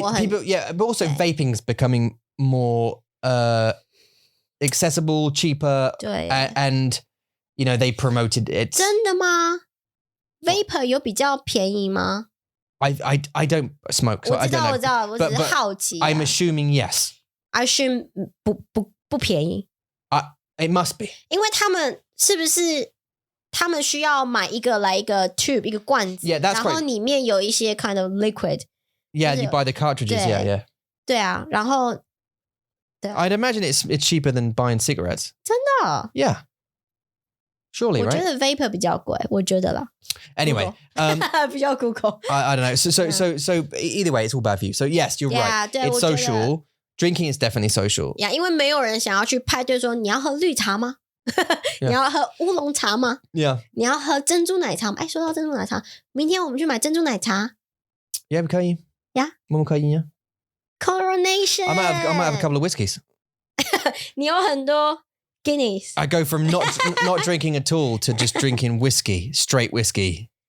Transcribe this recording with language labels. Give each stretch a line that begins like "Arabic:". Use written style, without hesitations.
English: People, yeah, but also vaping's becoming more accessible, cheaper.
Chinese: 对。
English: And you know they promoted it.
Chinese: 真的吗？ Vapor 有比较便宜吗？
English: I don't smoke, so I don't know.
Chinese: 我知道，我只是好奇。
English: I'm assuming yes. I assume
Chinese: 不便宜。
English: It must be.
Chinese: 因为他们是不是他们需要买一个 tube 一个罐子，
English: Yeah, that's
Chinese: 然后里面有一些
English: kind of liquid. Yeah, you buy the cartridges. Yeah.
Chinese: 对啊，然后
English: I'd imagine it's cheaper than buying cigarettes.
Chinese: 真的
English: Yeah. Surely, right?
Chinese: 我觉得 vapor 比较贵，我觉得啦。
English: Anyway,
Chinese: 比较 Google.
English: I don't know. So either way, it's all bad for you. So yes, you're right. It's social. Drinking is definitely social.
Chinese: Yeah, 因为没有人想要去派对说你要喝绿茶吗？你要喝乌龙茶吗？
English: Yeah.
Chinese: 你要喝珍珠奶茶吗？哎，说到珍珠奶茶，明天我们去买珍珠奶茶。 Yeah, 可以。
English: Yeah.
Chinese: 我们可以呀。
English: Coronation. I might have a couple of whiskeys.
Chinese: 你有很多 Guinness.
English: I go from not drinking at all to just drinking whiskey, straight whiskey.